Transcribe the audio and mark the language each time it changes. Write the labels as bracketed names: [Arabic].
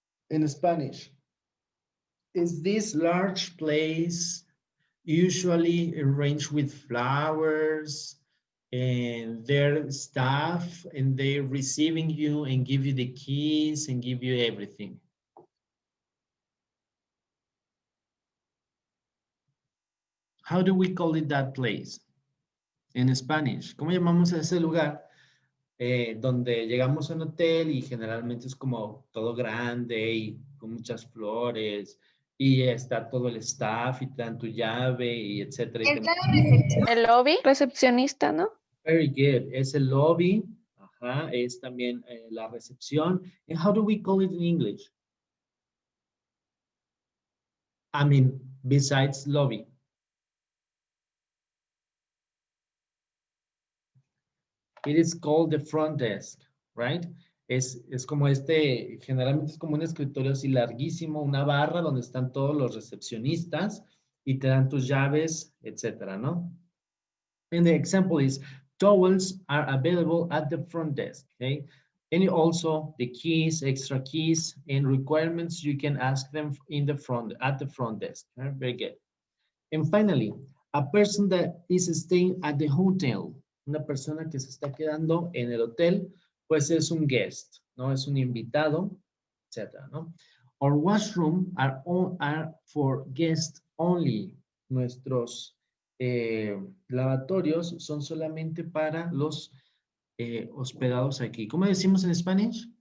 [English] In Spanish, is this large place usually arranged with flowers and their staff, and they're receiving you and give you the keys and give you everything? How do we call it that place in Spanish? [Spanish] ¿Cómo llamamos a ese lugar donde llegamos a un hotel y generalmente es como todo grande y con muchas flores y está todo el staff y te dan tu llave y etcétera? ¿Es la recepción? El lobby, recepcionista, ¿no? [English] Very good. [Spanish] Es el lobby. Ajá, es también la recepción. [English] And how do we call it in English? I mean, besides lobby. It is called the front desk, right? [Spanish] Es como generalmente es como un escritorio así larguísimo, una barra donde están todos los recepcionistas y te dan tus llaves, etcétera, ¿no? [English] And the example is, towels are available at the front desk, okay? And also the keys, extra keys, and requirements, you can ask them at the front desk. Right? Very good. And finally, a person that is staying at the hotel, [Spanish] una persona que se está quedando en el hotel, pues es un guest, ¿no? Es un invitado, etcétera, ¿no? [English] Our washroom are for guests only. [Spanish] Nuestros lavatorios son solamente para los hospedados aquí. ¿Cómo decimos en español?